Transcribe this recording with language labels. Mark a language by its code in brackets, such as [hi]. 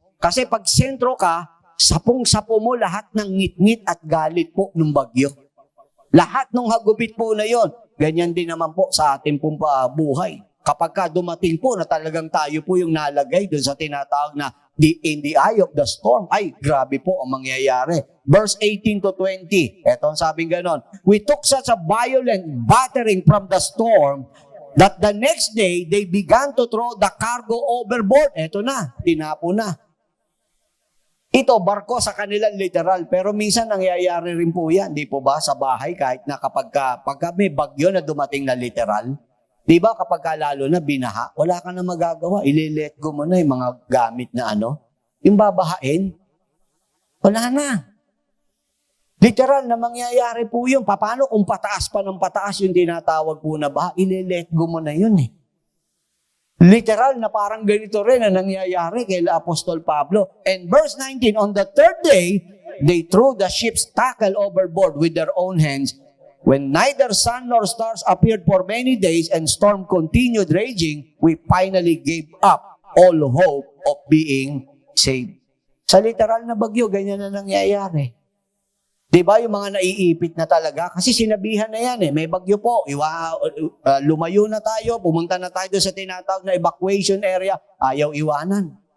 [tl] Kasi pag sentro ka, sapong-sapo mo lahat ng ngit-ngit at galit po ng bagyo. Lahat ng hagupit po na yon. Ganyan din naman po sa ating pong buhay. Kapag ka dumating po na talagang tayo po yung nalagay doon sa tinatawag na [en] in the eye of the storm, [tl] ay grabe po ang mangyayari. [en] Verse 18 to 20, [tl] eto ang sabing ganon, [en] we took such a violent battering from the storm that the next day they began to throw the cargo overboard. [tl] Eto na, tinapo na. Ito, barko sa kanilang literal, pero minsan nangyayari rin po yan, di po ba, sa bahay, kahit na kapag may bagyo na dumating na literal, Di ba kapag lalo na binaha, wala ka na magagawa. Ile-let go mo na yung mga gamit na yung babahain. Wala na. Literal na mangyayari po yun. Paano kung pataas pa ng pataas yung tinatawag po na baha? Ile-let go mo na yun eh. Literal na parang ganito rin ang nangyayari kay Apostol Pablo. [en] And verse 19, on the third day, they threw the ship's tackle overboard with their own hands. When neither sun nor stars appeared for many days and storm continued raging, we finally gave up all hope of being saved. [tl] Sa literal na bagyo, ganyan na nangyayari. Diba yung mga naiipit na talaga? Kasi sinabihan na yan may bagyo po. Lumayo na tayo, pumunta na tayo sa tinatawag na evacuation area. Ayaw iwanan.